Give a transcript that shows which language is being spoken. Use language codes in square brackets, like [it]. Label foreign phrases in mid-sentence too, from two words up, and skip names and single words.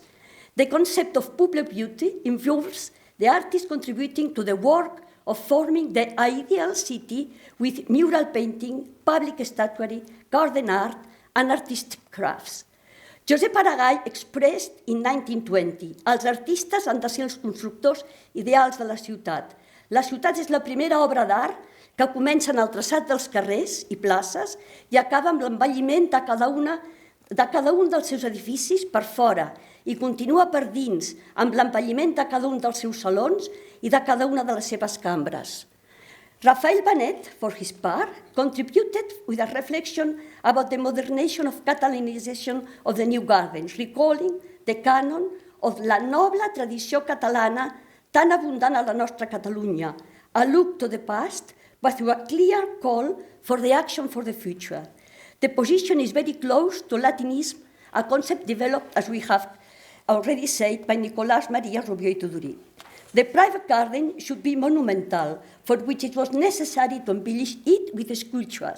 [en] The concept of public beauty involves the artist contributing to the work of forming the ideal city with mural painting, public statuary, garden art, and artistic crafts. Josep Aragall expressed in 1920 [ca] els artistes han de ser els constructors ideals de la ciutat. La ciutat és la primera obra d'art que comença en el traçat dels carrers i places i acaba amb l'embelliment de cada un dels seus edificis per fora i continua per dins amb l'embelliment de cada un dels seus salons i de cada una de les seves cambres. Rafael Benet, [en] for his part, contributed with a reflection about the modernization of Catalanization of the new gardens, recalling the canon of [ca] la noble tradició catalana tan abundant a la nostra Catalunya, [en] a look to the past, but through a clear call for the action for the future. The position is very close to Latinism, a concept developed, as we have already said, by Nicolás María Rubió y Tudurí. The private garden should be monumental, for which it was necessary to embellish it with sculptures.